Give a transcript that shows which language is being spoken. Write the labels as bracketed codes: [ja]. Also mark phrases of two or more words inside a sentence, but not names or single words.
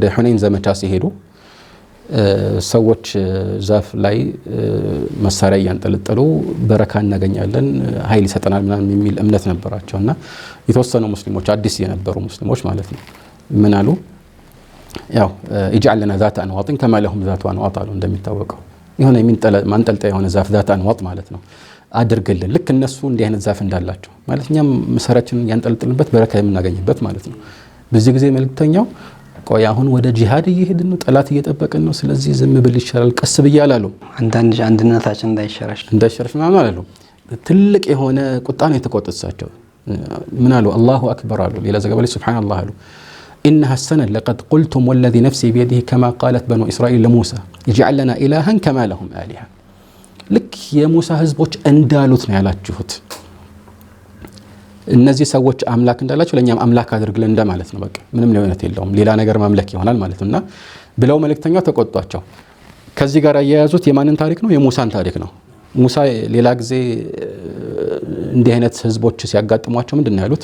[am] ሁነይን ዘመቻ ሲሄዱ ሰዎች ዛፍ ላይ መሳሪያ እያንጠለጠሉ በረካ እናገኛለን ኃይል ይሰጠናል ምናምን የሚል እምነት ነበራቸውና የተወሰኑ ሙስሊሞች አዲስ የነበሩ ሙስሊሞች ማለት ነው ምን አሉ ያው [ar] ይجعل لنا ذات انواط [am] كما لهم [ar] ذات انواط [am] አሉ እንደሚታወቀው የሆነ ማንጠልጠያ የሆነ ዛፍ ذات انواط ማለት ነው አድርገልን ልክ እነሱ እንዲህ አይነት ዛፍ እንዳላቸው ማለት እኛም መሳሪያችንን ያንጠለጥልበት በረካ የምናገኝበት ማለት ነው። በዚህ ጊዜ መልእክተኛው ቆይ አሁን ወደ ጂሃድ እየሄድን ነው ጠላት እየጠበቀን ነው ስለዚህ ዝም ብል ይሻላል ቀስ ብያላሉ አንድነታችን እንዳይሸረሽ ማለት ነው። ትልቅ የሆነ ቁጣ ነው የተቆጠሳቸው ምን አሉ [ar] الله أكبر [am] አሉ ሌላ ዘገባ ላይ ሱብሃንአላህ አሉ [ar] إنها السنة لقد قلتم والذي نفسي بيده كما قالت بنو إسرائيل لموسى يجعل لنا إلها كما لهم آلهة لك يا موسى [am] ህዝቦች እንዳሉት ነው ያላችሁት እነዚህ ሰዎች አምላክ እንዳላችሁ ለኛም አምላክ አድርግልን እንደማለት ነው በቃ ምንም ልዩነት የለውም ሌላ ነገር ማምለክ ይሆናል ማለት ነውና ብለው መልእክተኛው ተቆጧቸው። ከዚህ ጋር ያያዙት የማንን ታሪክ ነው የሙሳን ታሪክ ነው። ሙሳ ሌላ ጊዜ እንዲህ አይነት ህዝቦች ሲያጋጥሟቸው ምንድነው ያሉት